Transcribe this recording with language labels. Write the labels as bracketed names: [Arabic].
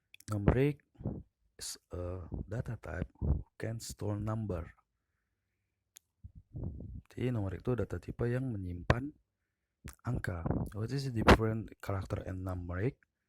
[English] Numeric is a data type who can store number. [Indonesian] Jadi numeric itu data tipe yang menyimpan angka. [English] What is the different character and numeric?